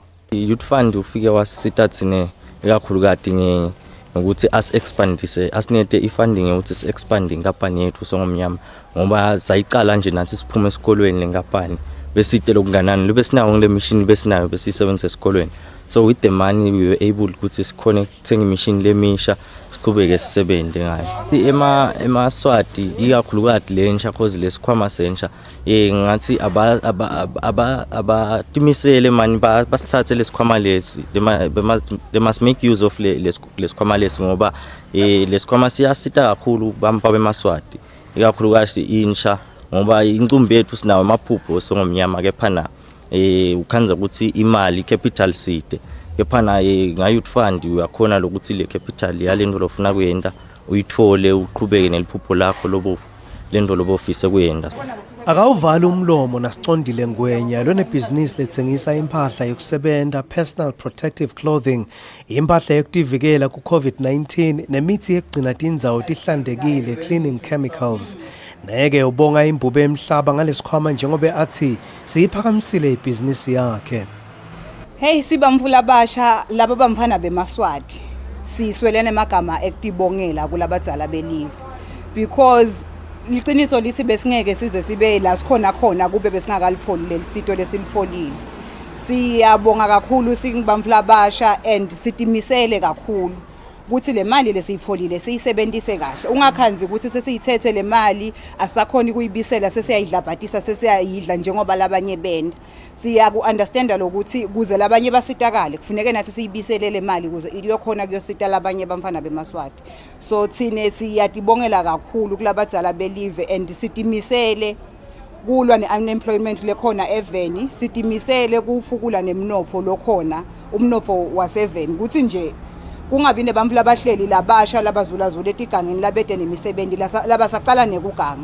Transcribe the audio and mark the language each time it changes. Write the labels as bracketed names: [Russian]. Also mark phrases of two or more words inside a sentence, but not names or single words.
[Swati] Youth Fund ufike wasita tsine kakhulu kati ukuthi as-expandise asinete i-funding ukuthi si-expande inkampani yethu songomnyama ngoba sayicala nje nathi siphume esikolweni lenkampani besite lokunganani lube sinawo ngile machine besinayo besisebenzisa esikolweni [English] so with the money we were able [Swati] ukuthi sikhone ukuthenga imachine lemisha siqhubeke sisebenze ngayo emaswati ikakhulukati lensha cause lesikhwama sensha ngathi abatimisele mani basithathe lesikhwama lesi [English] they must make use of [Swati] lesikhwama lesi ngoba lesikhwama siyasita kakhulu bampa bemaswati ikakhulukati insha ngoba incumbi yethu sinawo amaphupho songomnyama kephana ukhanza ukuthi imali [English] capital side [Swati] kephana nga-Youth Fund uyakhona lokuthi le capital yalento lofuna kuyenda uyithole uqhubeke neliphupho lakho lobo lento lobofisa kuyenda akawuvali umlomo nasicondile ngwenya lonebhizinisi lethengisa impahla yokusebenza [English] personal protective clothing [Swati] impahla yokuzivikela ku-COVID-19 nemithi yekugcina tindzawo tihlantekile [English] cleaning chemicals [Swati] neke ubonga imbube emhlaba ngalesikhwama njengoba athi siyiphakamisile ibhizinisi yakhe Hey sibamvula basha laba bamfana bemaswati siswelene emagama ekutibongela kulabadzala belive because liqiniso lithi besingeke size sibe la sikhona khona kube besingakalifoli lelisito lesilifolile siyabonga kakhulu singibamvula basha and sitimisele kakhulu ukuthi le mali lesiyifolile siyisebenzise kahle ungakhanzi ukuthi sesiyithethe le mali asakhona ukuyibisela sesiyayidlabhatisa sesiyayidla njengoba labanye benda siyaku understand lokuthi kuze labanye basitakale kufuneka nathi siyibisele le mali kuze iyokhona kuyosita labanye bamfana bemaswati so thine siyatibongela kakhulu kulabadzala belive and sitimisele kulwa ne-unemployment lekhona eveni sitimisele kufukula nemnotfo lokhona umnotfo waseveni ukuthi nje kungabi nebantfu labahleli labasha labazulazula etigangeni labede nemisebenzi labasacala nekuganga.